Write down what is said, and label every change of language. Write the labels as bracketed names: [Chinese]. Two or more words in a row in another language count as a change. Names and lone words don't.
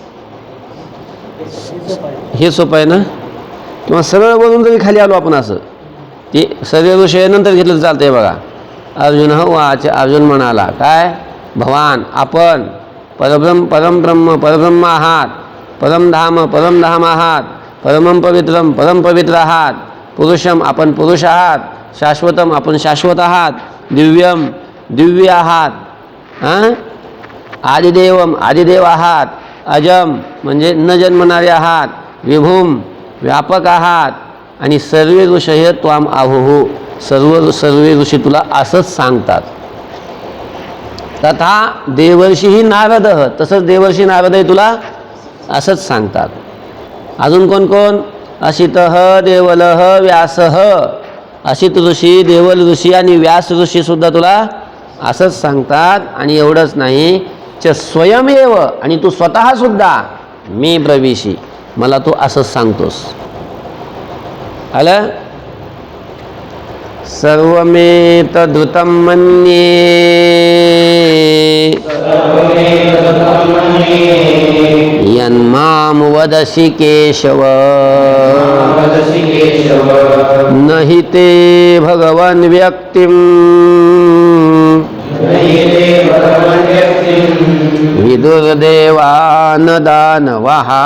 [Marathi] हे सोपं आहे ना? किंवा सरळ बोलून जरी खाली आलो आपण असं, ते सर्व विषय नंतर घेतलं तर चालतंय. बघा, [Sanskrit] अर्जुन वाच, [Marathi] अर्जुन म्हणाला काय, भवान आपण परमब्रह्म परब्रह्म आहात, परमधाम परमधाम आहात, [Sanskrit] परमं पवित्रम [Marathi] परमपवित्र आहात, पुरुषम आपण पुरुष आहात, शाश्वतम आपण शाश्वत आहात, दिव्यम दिव्य आहात, आदिदेवम आदिदेव आहात, अजम म्हणजे न जन्मणारे आहात, विभूम व्यापक आहात, आणि [Sanskrit] सर्वे ऋषय त्वाम आहुः, [Marathi] सर्व ऋषी तुला असंच सांगतात. तथा देवर्षी नारद, तसंच देवर्षी नारदही तुला असंच सांगतात. अजून कोण कोण? असित देवल व्यास, असित ऋषी देवल ऋषी आणि व्यास ऋषी सुद्धा तुला असंच सांगतात. आणि एवढंच नाही, [Sanskrit] च स्वयमेव, [Marathi] आणि तू स्वतः सुद्धा मी ब्रवीशी, मला तू असंच सांगतोस. आलं? [Sanskrit] सर्वमेतद्रुतं मन्ये यन्मां वदसि केशव, न हि ते भगवन् व्यक्तिं विदुर्देवान् दानवः.